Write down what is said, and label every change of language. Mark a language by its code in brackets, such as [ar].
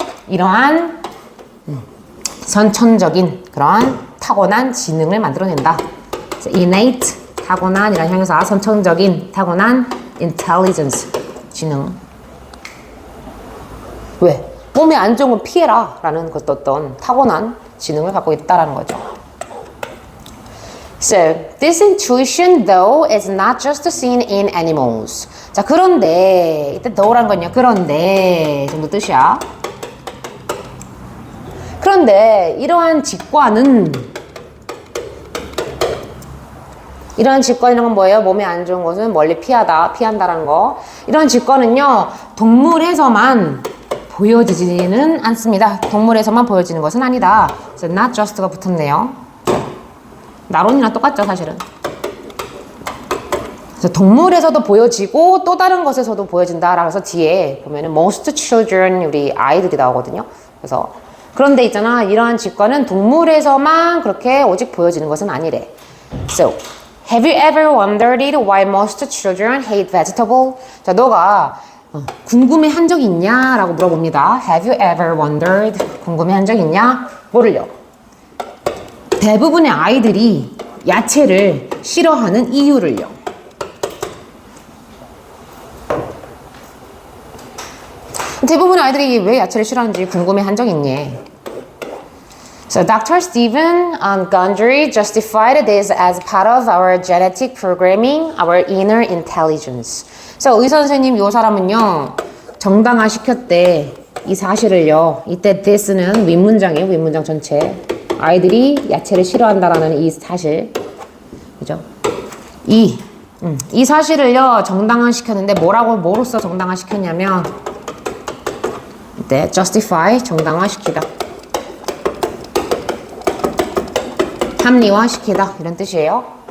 [ko] 이러한 선천적인 그런 타고난 지능을 만들어낸다. innate 타고난이란 형용사, 선천적인 타고난 intelligence 지능. 왜? 몸에 안 좋은 건 피해라 라는 어떤 타고난 지능을 갖고 있다라는 거죠. [en] So, this intuition though is not just seen in animals. [ko] 자, 그런데 이때 though란 건요. 그런데 정도 뜻이야. 그런데 이러한 직관은 이런 건 뭐예요? 몸에 안 좋은 것은 멀리 피한다라는 거. 이런 직관은요. 동물에서만 보여지지는 않습니다. 동물에서만 보여지는 것은 아니다. 그래서 not just가 붙었네요. 나론이랑 똑같죠, 사실은. 그래서 동물에서도 보여지고 또 다른 것에서도 보여진다라고 해서 뒤에 보면은 [en] most children [ko] 우리 아이들이 나오거든요. 그래서 그런데 있잖아, 이러한 직관은 동물에서만 그렇게 오직 보여지는 것은 아니래. [en] So, have you ever wondered why most children hate vegetable? [ko] 자, 너가 궁금해한 적 있냐? 라고 물어봅니다. [en] Have you ever wondered? [ko] 궁금해한 적 있냐? 뭐를요? 대부분의 아이들이 야채를 싫어하는 이유를요. 대부분의 아이들이 왜 야채를 싫어하는지 궁금해한 적 있니? [en] So Dr. Stephen Gundry justified this as part of our genetic programming, our inner intelligence. [ko] 그래서 의사 선생님 이 사람은요 정당화시켰대 이 사실을요. 이때 this는 윗문장이에요. 윗문장 전체 아이들이 야채를 싫어한다라는 이 사실, 그죠? 이 사실을요 정당화시켰는데 뭐로써 정당화시켰냐면 이때 justify 정당화시키다, 합리화시키다 이런 뜻이에요.